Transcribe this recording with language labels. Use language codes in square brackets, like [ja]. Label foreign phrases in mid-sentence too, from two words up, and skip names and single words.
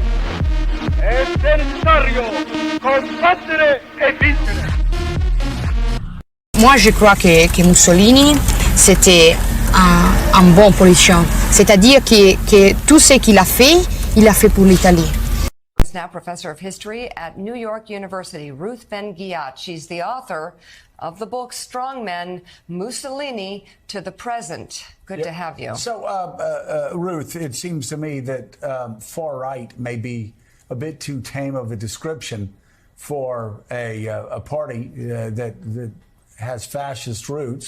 [it] e se necessario, combattere e vincere. [fr] Moi, je crois que Mussolini, c'était un bon politicien. C'est-à-dire que tout ce qu'il a fait pour l'Italie. [en] Now professor of history at New York University, Ruth Ben-Ghiat. She's the author of the book Strongmen, Mussolini to the Present. Good to have you. So, Ruth, it seems to me that far right may be a bit too tame of a description for a party that has fascist roots.